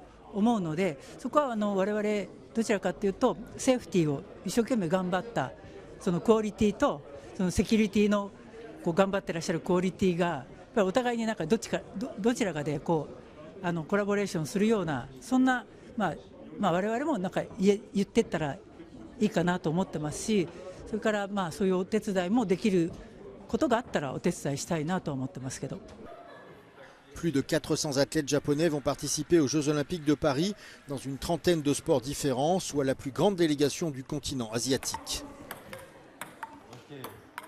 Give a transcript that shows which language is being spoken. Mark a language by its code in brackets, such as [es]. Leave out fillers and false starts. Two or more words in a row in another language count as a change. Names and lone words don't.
[ja] 思うので、そこは我々どちらかというとセーフティーを一生懸命頑張ったそのクオリティとそのセキュリティの頑張ってらっしゃるクオリティがやっぱりお互いになんかどちらかでコラボレーションするようなそんな我々もなんか言ってったらいいかなと思ってますし、それからそういうお手伝いもできることがあったらお手伝いしたいなと思ってますけど。 [fr] Plus de 400 athlètes japonais vont participer aux Jeux Olympiques de Paris dans une trentaine de sports différents, soit la plus grande délégation du continent asiatique. [en] Okay.